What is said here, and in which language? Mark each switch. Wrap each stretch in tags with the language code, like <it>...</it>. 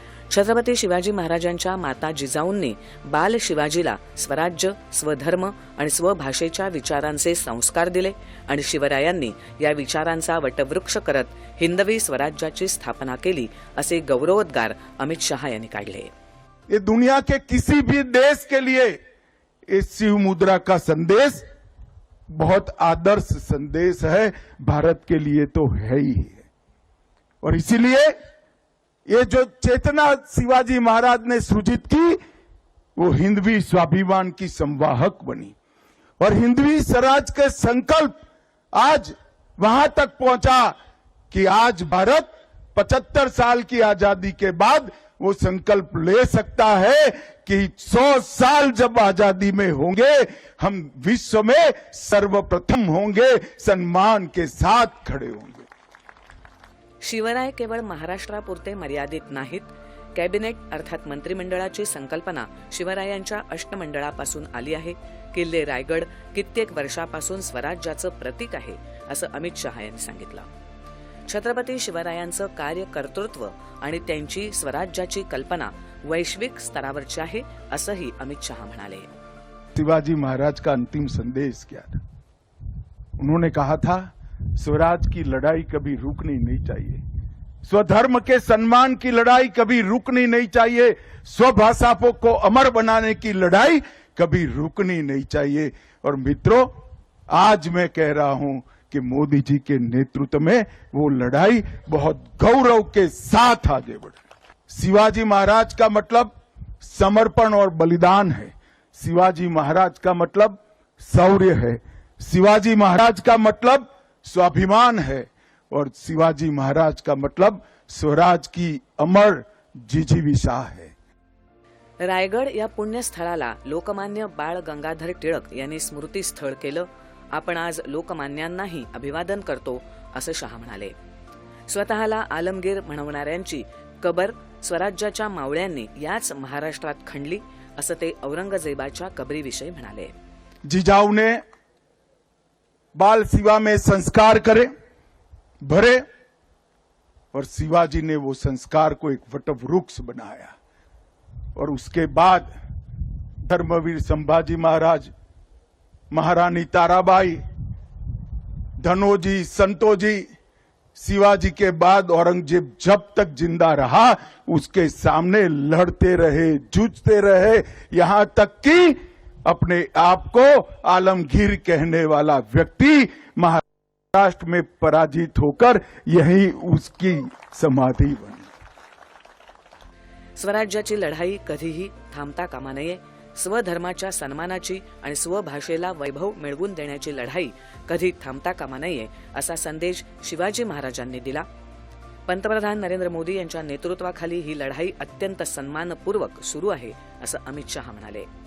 <mr>छत्रपती शिवाजी महाराजांच्या माता जिजाऊंनी बाल शिवाजीला स्वराज्य, स्वधर्म आणि स्वभाषेच्या विचारांचे संस्कार दिले आणि शिवरायांनी या विचारांचा वटवृक्ष करत हिंदवी स्वराज्याची स्थापना केली असे गौरवोद्गार अमित शहा यांनी काढले।</mr> <hi>ये दुनिया के किसी भी देश के लिए इस शिव मुद्रा का संदेश बहुत आदर्श संदेश है, भारत के लिए तो है ही है। और इसीलिए ये जो चेतना शिवाजी महाराज ने सृजित की वो हिंदवी स्वाभिमान की संवाहक बनी और हिंदवी स्वराज के संकल्प आज वहां तक पहुंचा कि आज भारत 75 साल की आजादी के बाद वो संकल्प ले सकता है कि 100 साल जब आजादी में होंगे हम विश्व में सर्वप्रथम होंगे, सम्मान के साथ खड़े होंगे।</hi> <mr>शिवराय केवळ महाराष्ट्रापुरते मर्यादित नाहीत। कॅबिनेट अर्थात मंत्रिमंडळाची संकल्पना शिवरायांच्या अष्टमंडळापासून आली आहे। किल्ले रायगड कित्येक वर्षापासून स्वराज्याचं प्रतीक आहे असं अमित शहा यांनी सांगितलं। छत्रपती शिवरायांचं कार्यकर्तृत्व आणि त्यांची स्वराज्याची कल्पना वैश्विक स्तरावरची आहे असंही अमित शहा म्हणाले।</mr> <hi>शिवाजी महाराज का अंतिम संदेश क्या था? उन्होंने कहा था स्वराज की लड़ाई कभी रुकनी नहीं चाहिए, स्वधर्म के सम्मान की लड़ाई कभी रुकनी नहीं चाहिए, स्वभाषा को अमर बनाने की लड़ाई कभी रुकनी नहीं चाहिए। और मित्रों, आज मैं कह रहा हूं कि मोदी जी के नेतृत्व में वो लड़ाई बहुत गौरव के साथ आगे बढ़ रही। शिवाजी महाराज का मतलब समर्पण और बलिदान है, शिवाजी महाराज का मतलब शौर्य है, शिवाजी महाराज का मतलब स्वाभिमान है और शिवाजी महाराज का मतलब स्वराज की अमर जिजीविषा है।</hi> <mr>रायगड या पुण्यस्थळाला लोकमान्य बाळ गंगाधर टिळक यांनी स्मृतीस्थळ केलं। आपण आज लोकमान्यांनाही अभिवादन करतो असं शहा म्हणाले। स्वतःला आलमगीर म्हणवणाऱ्यांची कबर स्वराज्याच्या मावळ्यांनी याच महाराष्ट्रात खणली असं ते औरंगजेबाच्या कबरीविषयी म्हणाले।</mr> <hi>जिजाऊ ने बाल शिवा में संस्कार करे भरे और शिवाजी ने वो संस्कार को एक वटवृक्ष बनाया और उसके बाद धर्मवीर संभाजी महाराज, महारानी ताराबाई, धनोजी, संतोजी, शिवाजी के बाद औरंगजेब जब तक जिंदा रहा उसके सामने लड़ते रहे, जूझते रहे, यहां तक कि अपने आप को आलमगीर कहने वाला व्यक्ति महाराष्ट्र में पराजित होकर यही उसकी समाधि बनी।</hi> <mr>स्वराज्याची लढाई कधीही थांबता कामा नये। स्वधर्माच्या सन्मानाची आणि स्वभाषेला वैभव मिळवून देण्याची लढाई कधी थांबता कामा नये असा संदेश शिवाजी महाराजांनी दिला। पंतप्रधान नरेंद्र मोदी यांच्या नेतृत्वाखाली ही लढाई अत्यंत सन्मानपूर्वक सुरू आहे असं अमित शहा म्हणाले।</mr>